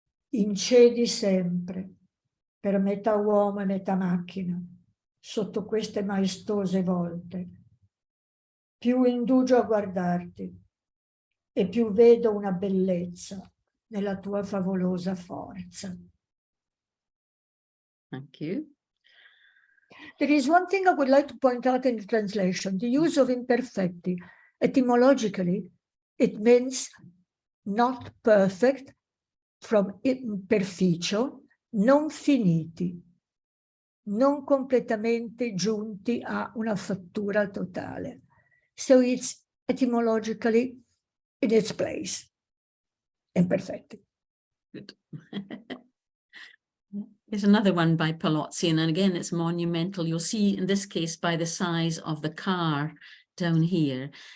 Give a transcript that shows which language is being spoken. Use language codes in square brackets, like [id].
[it] Incedi sempre, per metà uomo e metà macchina, sotto queste maestose volte. Più indugio a guardarti e più vedo una bellezza nella tua favolosa forza. [en] Thank you. There is one thing I would like to point out in the translation, the use of imperfecti. Etymologically, it means not perfect, from [it] imperficio, non finiti, non completamente giunti a una fattura totale. [en] So it's etymologically in its place, imperfetti. Good. There's another one by Paolozzi, and again, it's monumental. You'll see in this case by the size of the car down here.